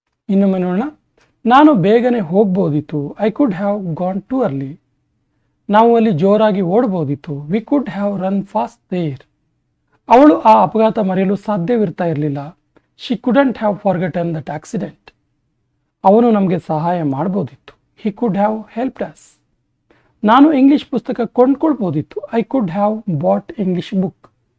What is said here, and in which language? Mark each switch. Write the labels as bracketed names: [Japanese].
[Kannada] ಇನ್ನೊಮ್ಮೆ ನೋಡೋಣ. ನಾನು ಬೇಗನೆ ಹೋಗ್ಬೋದಿತ್ತು. [English] I could have gone too early. [Kannada] ನಾವು ಅಲ್ಲಿ ಜೋರಾಗಿ ಓಡಬಹುದಿತ್ತು. [English] We could have run fast there. [Kannada] ಅವಳು ಆ ಅಪಘಾತ ಮರೆಯಲು ಸಾಧ್ಯವಿರ್ತಾ ಇರಲಿಲ್ಲ. [English] She couldn't have forgotten that accident. [Kannada] ಅವನು ನಮಗೆ ಸಹಾಯ ಮಾಡಬಹುದಿತ್ತು. [English] He could have helped us. [Kannada] ನಾನು ಇಂಗ್ಲಿಷ್ ಪುಸ್ತಕ ಕೊಂಡ್ಕೊಳ್ಬೋದಿತ್ತು. [English] I could have bought English book.